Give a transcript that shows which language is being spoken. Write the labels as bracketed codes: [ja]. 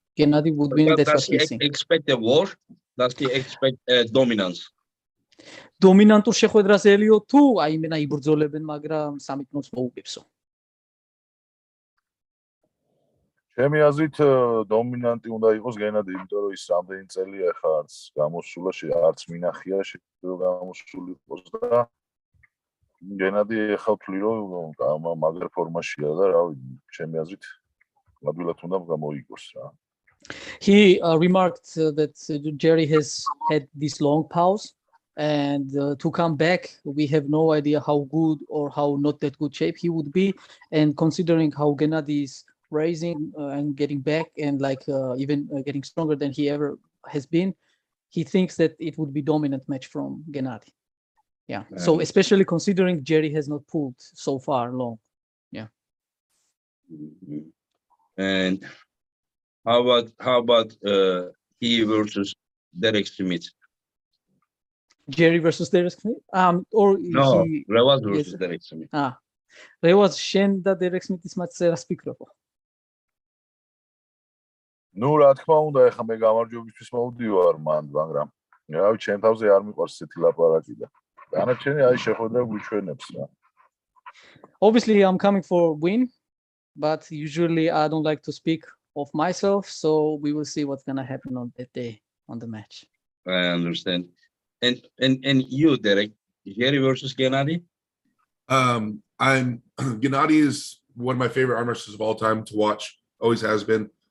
[en] Gennady would win, that's what Does he he's saying. expect a war? Does he expect dominance? [ka] დომინანტურ შეხვედრას ელიო თუ აიმენა იბრძოლებენ, მაგრამ 3-0-ს მოუგებსო. ჩემი აზრით დომინანტი უნდა იყოს გენადი, იმიტომ რომ ის რამდენი წელია ხა არც გამოსულა, არც მინახია შეიძლება გამოსული იყოს და გენადი ახლა ვთვლი რომ მაგარ ფორმაშია და რავი, ჩემი აზრით ადვილად უნდა გამოიგოს რა. [en] He remarked that Jerry has had this long pause, and to come back, we have no idea how good or how not that good shape he would be. And considering how Gennady is rising and getting back, and like even getting stronger than he ever has been, he thinks that it would be dominant match from Gennady. Yeah. So especially considering Jerry has not pulled so far long. Yeah. And how about he versus Derek Smith? Jerry versus Derek Smith? Or No, he Revaz versus Derek Smith. [ka] Revaz შენ და Derek Smith-ის მატჩზე რას ფიქრობ? ნუ რა თქმა უნდა, ეხლა მე გამარჯვებისთვის მოვდივარ მან, მაგრამ რავი, ჩემ თავზე არ მიყვარს ესეთი ლაპარაკი და დანარჩენი აი შეხვედრა გვიჩვენებს რა. [en] Obviously, I'm coming for win, but usually I don't like to speak of myself, so we will see what's gonna happen on that day on the match. I understand. And you, Derek, Jerry versus Gennady? Gennady is one of my favorite arm wrestlers of all time to watch. Always has been.